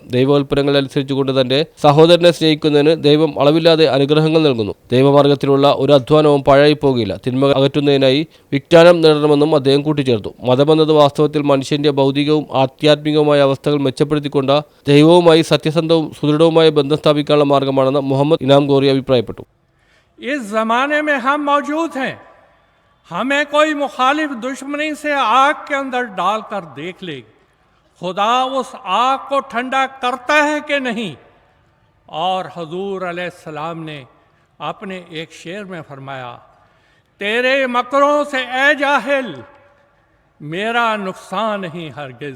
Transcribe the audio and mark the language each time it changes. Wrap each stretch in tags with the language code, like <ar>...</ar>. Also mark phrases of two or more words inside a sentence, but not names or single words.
<ml>ദൈവകൽപ്പനകൾ അനുസരിച്ചുകൊണ്ട് തന്റെ സഹോദരനെ സ്നേഹിക്കുന്നതിന് ദൈവം അളവില്ലാതെ അനുഗ്രഹങ്ങൾ നൽകുന്നു. ദൈവമാർഗത്തിലുള്ള ഒരു അധ്വാനവും പാഴായി പോകുകയില്ല. തിന്മ അകറ്റുന്നതിനായി വിജ്ഞാനം നേടണമെന്നും അദ്ദേഹം കൂട്ടിച്ചേർത്തു. മതമെന്നത് വാസ്തവത്തിൽ മനുഷ്യന്റെ ഭൗതികവും ആധ്യാത്മികവുമായ അവസ്ഥകൾ മെച്ചപ്പെടുത്തിക്കൊണ്ട് ദൈവവുമായി സത്യസന്ധവും സുദൃഢവുമായ ബന്ധം സ്ഥാപിക്കാനുള്ള മാർഗമാണെന്ന് മുഹമ്മദ് ഇനാം ഗോറി അഭിപ്രായപ്പെട്ടു.</ml> <ur>اس زمانے میں ہم موجود ہیں۔ ہمیں کوئی مخالف دشمنی سے آگ کے اندر ڈال کر دیکھ لے، خدا اس آگ کو ٹھنڈا کرتا ہے کہ نہیں. اور حضور علیہ السلام نے اپنے ایک شعر میں فرمایا، تیرے مکروں سے اے جاہل میرا نقصان نہیں ہرگز.</ur>